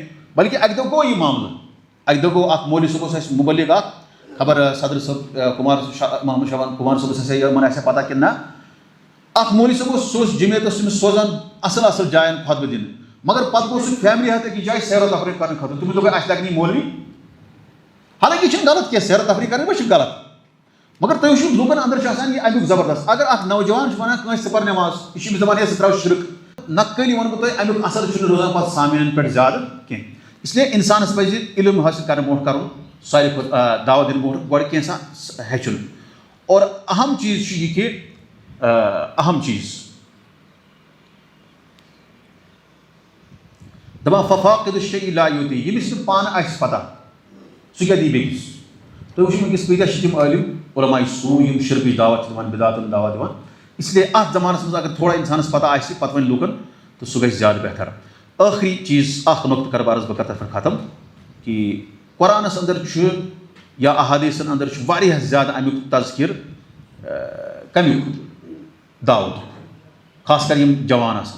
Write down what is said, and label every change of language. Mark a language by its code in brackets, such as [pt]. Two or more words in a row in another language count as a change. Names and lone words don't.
[ks] بلکہِ اکہِ دۄہ گوٚو یہِ معاملہٕ, اکہِ دۄہ گوٚو اکھ مولوی صٲب اوس اَسہِ مُبلِغ اکھ, خبر صدر صٲب محمد شابان کُمار صٲبس آسہِ یِمن آسہِ پتہ کِنہٕ نہ, اکھ مولوی صٲب اوس سُہ اوس جمعیت اوس تٔمِس سوزان اصل اصل جاین خطبہٕ دِنہٕ, مگر پتہٕ گوٚو سُہ فیملی ہٮ۪تھ أکِس جایہِ سیر و تفریح کرنہٕ خٲطرٕ. تٔمِس دوٚپ اَسہِ لگہِ نہٕ یہِ مولوی. حالانکہ یہِ چھُنہٕ غلط کینٛہہ, سیر و تفریح کرٕنۍ ما چھِ غلط, مگر تُہۍ وٕچھِو لوٗکن اندر چھُ آسان یہِ امیُک زبردست. اگر اکھ نوجوان چھُ ونان کٲنٛسہِ ژٕ پر نٮ۪ماز, یہِ چھُ أمِس دپان ہے ژٕ تراو شرک, نقلی وَنہٕ بہٕ تۄہہِ امیُک اثر چھُنہٕ روزان پتہٕ سامعیٖنن پٮ۪ٹھ زیادٕ کینٛہہ. [ur] اس لیے [ks] انسانس پزِ علم حٲصِل کرنہٕ برونٛٹھ کرُن ساروی کھۄتہٕ دعوت دِنہٕ برونٛٹھ گۄڈٕ کینٛژھا ہیٚچھُن. اور اہم چیٖز چھُ یہِ کہِ اہم چیٖز دپان [ar] ففاقد الشیء لا یُعطی, [ks] ییٚمِس نہٕ پانہٕ آسہِ پتہ سُہ کیٛاہ دی بیٚکِس. تُہۍ وٕچھِو وٕنکیٚس کۭتیاہ چھِ تِم عٲلِم علماء سوٗ یِم شرکٕچ دعوت چھِ دِوان, بِدعاتن دعوت دِوان. [ur] اس لیے [ks] اتھ زمانس منٛز اگر تھوڑا انسانس پتہ آسہِ پتہٕ وَنہِ لُکن تہٕ سُہ گژھِ زیادٕ بہتر. ٲخری چیٖز اکھ نۄقطہٕ کرٕ بہٕ عرض, بہٕ کرٕ تتھ پٮ۪ٹھ ختم کہ قرآنس اندر چھُ یا احادیٖثن اندر چھُ واریاہ زیادٕ امیُک تذکِر کمیُک دعوتُک, خاص کر یِم جوان آسان.